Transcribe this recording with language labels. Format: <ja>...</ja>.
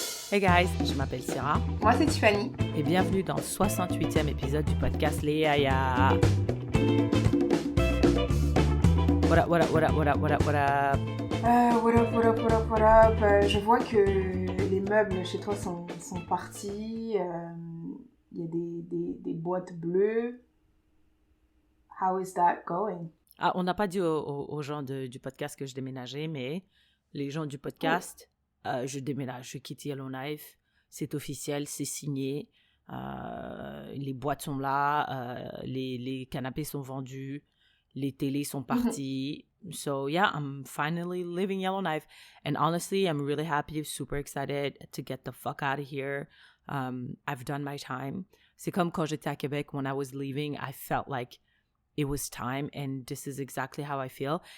<en>Hey guys,</en> <fr>je m'appelle Sarah. Moi, c'est Tiffany. Et bienvenue dans le 68e épisode du podcast Les Yaya.</fr> <en>What up, what up, what up, what up, what up, what up? What up.</en> <fr>Je vois que les meubles chez toi sont partis. Il y a des boîtes bleues.</fr> <en>How is that going?</en> <fr>Ah, on n'a pas dit aux gens du podcast que je déménageais, mais les gens du podcast, je déménage, je quitte Yellowknife. C'est officiel, c'est signé. Les boîtes sont là, les canapés sont vendus, les télés sont partis.</fr> <en>So yeah, I'm finally living Yellowknife. And honestly, I'm really happy, super excited to get the fuck out of here. I've done my time.</en> <fr>C'est comme quand j'étais à Québec,</fr> <en>when I was leaving, I felt like it was time, and this is exactly how I feel.</en>